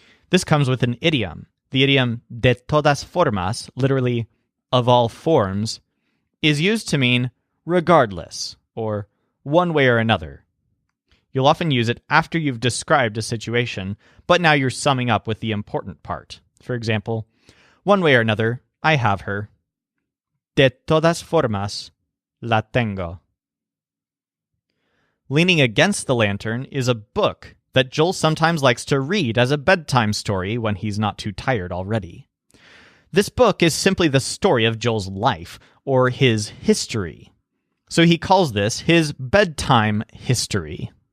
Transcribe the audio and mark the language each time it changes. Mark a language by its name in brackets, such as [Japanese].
[English] This comes with an idiom. The idiom de todas formas, literally of all forms, is used to mean regardless or one way or another. You'll often use it after you've described a situation, but now you're summing up with the important part. For example, one way or another, I have her. [Spanish] De todas formas, la tengo. [English] Leaning against the lantern is a book that Joel sometimes likes to read as a bedtime story when he's not too tired already. This book is simply the story of Joel's life, or his history. So he calls this his bedtime history.